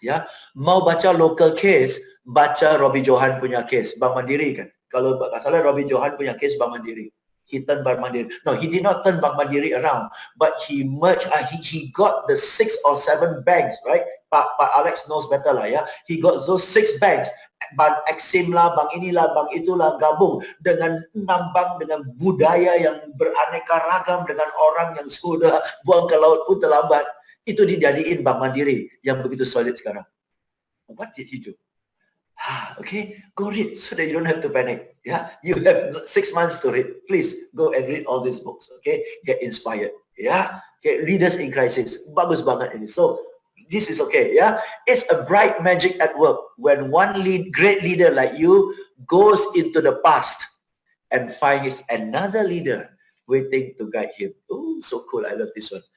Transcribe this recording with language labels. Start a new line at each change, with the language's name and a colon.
Indonesian: Ya, mau baca local case, baca Robbie Johan punya case, Bank Mandiri kan. Kalau tak salah Robbie Johan punya case Bank Mandiri.
English: He turned Bank Mandiri. No, he did not turn Bank Mandiri around, but he merged. He got the 6 or 7 banks, right? Pak Alex knows better
Indonesian: lah ya.
English: He got those 6 banks.
Indonesian: Bank Exim lah, bank inilah, bank itulah gabung dengan 6 bank dengan budaya yang beraneka ragam dengan orang yang sudah buang ke laut pun terlambat. Itu dijadiin Bank Mandiri yang begitu solid sekarang.
English: What did he do? Okay, go read so that you don't have to panic. Yeah, you have 6 months to read. Please go and read all these books. Okay, get inspired. Yeah, okay, leaders in crisis.
Indonesian: Bagus banget ini.
English: So this is okay. Yeah, it's a bright magic at work when one great leader like you goes into the past and finds another leader waiting to guide him. Oh, so cool! I love this one.